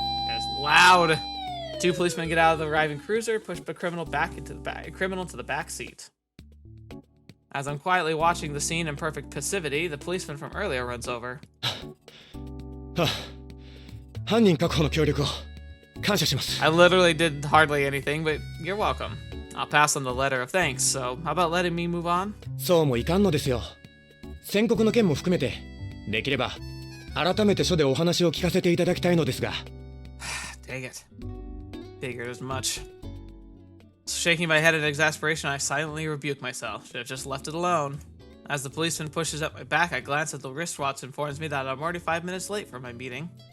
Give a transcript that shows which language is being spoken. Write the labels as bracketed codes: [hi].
[en] It's loud. Two policemen get out of the arriving cruiser, push the criminal to the back seat. As I'm quietly watching the scene in perfect passivity, the policeman from earlier runs over. [ja] 犯人確保の協力を感謝します。 [en] I literally did hardly anything, but you're welcome. I'll pass on the letter of thanks, so how about letting me move on? [ja] そうもいかんのですよ。宣告の件も含めて、できれば改めて署でお話を聞かせていただきたいのですが。 [en] Dang it. Figured as much. Shaking my head in exasperation, I silently rebuke myself. Should have just left it alone. As the policeman pushes up my back, I glance at the wristwatch and informs me that I'm already 5 minutes late for my meeting.